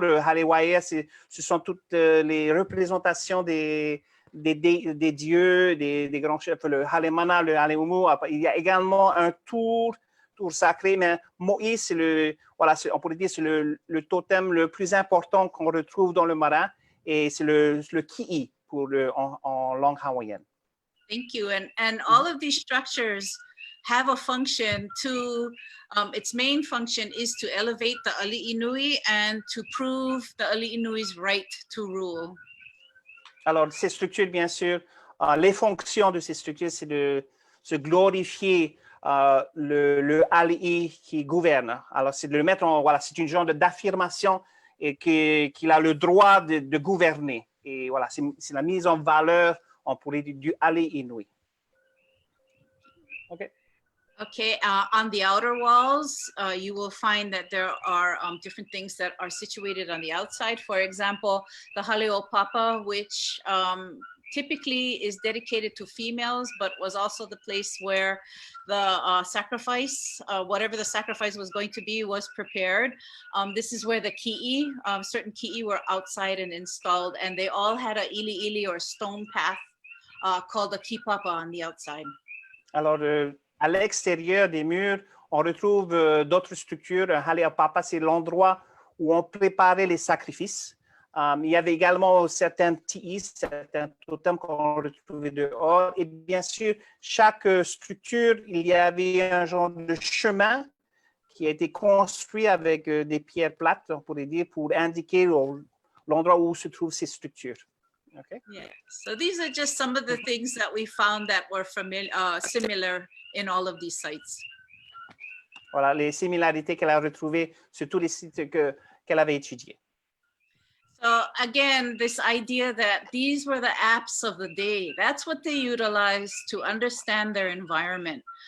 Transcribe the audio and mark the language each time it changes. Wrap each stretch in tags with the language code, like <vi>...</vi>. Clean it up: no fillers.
<fr>Le halewaia, ce sont toutes les représentations des dieux, des grands chefs. Le halemana, le haleumu. Il y a également un tour sacré, mais Moïse, c'est on pourrait dire c'est le totem le plus important qu'on retrouve dans le marin, et c'est le ki'i en langue hawaïenne.</fr> <en>Thank you. And all of these structures have a function to, its main function is to elevate the ali'inui and to prove the ali'inui's right to rule.</en> <fr>Alors, ces structures, bien sûr, les fonctions de ces structures, c'est de se glorifier le ali'i qui gouverne. Alors, c'est de le mettre en, c'est une genre d'affirmation et qu'il a le droit de gouverner. Et voilà, c'est la mise en valeur, on pourrait dire, du ali'inui.</fr> <en>OK. Okay, on the outer walls, you will find that there are different things that are situated on the outside. For example, the haleopapa, which typically is dedicated to females, but was also the place where the sacrifice, whatever the sacrifice was going to be, was prepared. This is where the ki'i, certain ki'i were outside and installed, and they all had a ili or stone path called a kipapa on the outside.</en> <fr>Alors, à l'extérieur des murs, on retrouve d'autres structures. Haleopapa, c'est l'endroit où on préparait les sacrifices. Il y avait également certains ti'is, certains totems qu'on retrouvait dehors. Et bien sûr, chaque structure, il y avait un genre de chemin qui a été construit avec des pierres plates, on pourrait dire, pour indiquer l'endroit où se trouvent ces structures.</fr> <en>Okay. Yeah. So these are just some of the things that we found that were similar in all of these sites.</en> <fr>Voilà, les similarités qu'elle a retrouvées sur tous les sites qu'elle avait étudiés.</fr> <en>So again, this idea that these were the apps of the day, that's what they utilized to understand their environment.</en>